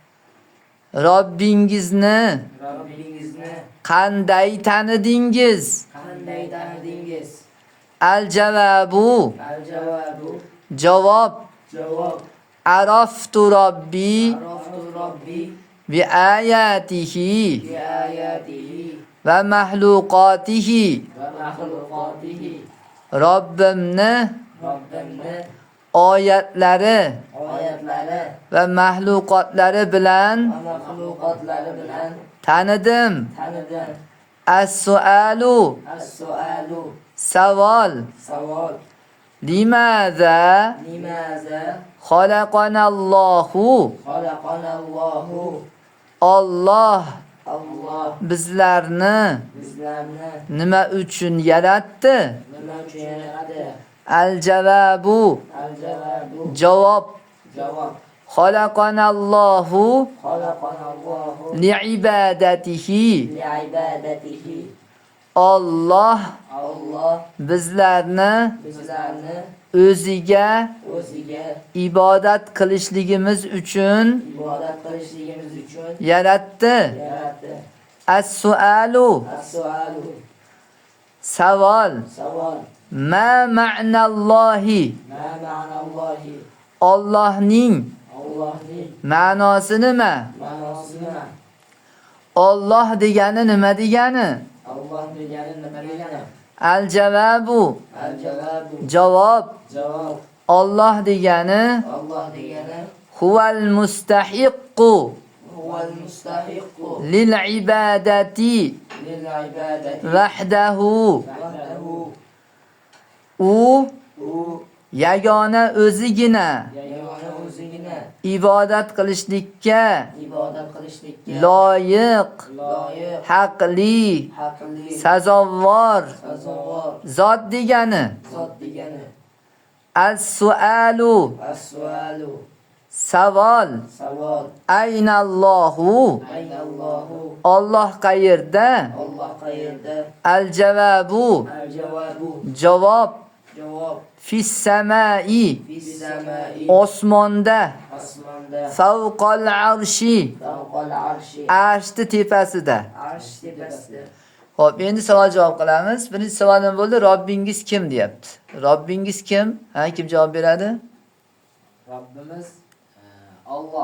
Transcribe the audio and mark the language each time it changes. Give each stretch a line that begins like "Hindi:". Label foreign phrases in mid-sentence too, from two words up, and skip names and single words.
Uzbek: Robbingizni Robbingizni qanday tanidingiz? qanday tanidingiz?
Arabic: Al-jawabu Al-jawabu
Uzbek: javob. javob
Arabic: عرفت ربي عرفت ربي بآياته بآياته ومخلوقاته. ومخلوقاته.
Uzbek: Robbimni Robbimni oyatlari oyatlari va mahluqotlari bilan va makhluqotlari bilan tanidim. tanidim.
Arabic: As-su'alu As-su'alu
Uzbek: savol. savol
Arabic: Limadha limaza خلقنا الله? خلقنا الله?
Uzbek: Alloh Allah bizlarni bizlarni nima uchun yaratdi? nima uchun yaratdi?
Arabic: Al-jawabu Al-jawabu
Uzbek: javob. javob
Arabic: خلقنا الله خلقنا الله li'ibadatihi. li'ibadatihi.
Uzbek: Alloh Allah bizlarni bizlarni o'ziga o'ziga ibodat qilishligimiz uchun ibodat qilishligimiz uchun yaratdi. yaratdi.
Arabic: As-su'alu As-su'alu
Uzbek: savol. savol
Arabic: ما معنى الله? ما معنى الله?
Uzbek: Allohning Allohning ma'nosi nima? ma'nosi nima? Alloh degani nima degani? Allah degani nima degani?
Arabic: Al-jawabu Al-jawabu
Uzbek: javob. javob Alloh degani Allah degani
Arabic: هو المستحق هو المستحق للعبادة للعبادة wahdahu. wahdahu.
Uzbek: U U yagona o'zigina yagona o'zigina ibodat qilishlikka ibodat qilishlikka loyiq, loyiq, haqli, haqli, sazovor sazovor zot degani. zot degani.
Arabic: As-sualu. As-sualu.
Uzbek: Savol. Savol.
Arabic: Aynallohu. Aynallohu.
Uzbek: Alloh qayerda? Allah qayerda?
Arabic: Al-javobu. Al-javobu.
Uzbek: Javob. Javob.
Arabic: في السماء. في السماء.
Uzbek: Osmonda. Osmonda.
Arabic: فوق العرش. فوق العرش.
Uzbek: Arshni tepasida. Arsh tepasida. Xo'p, endi savol javob qilamiz. Birinchi savolim bo'ldi, Robbingiz kim deyapti. Robbingiz kim? Ha, kim javob beradi? Robbimiz Alloh.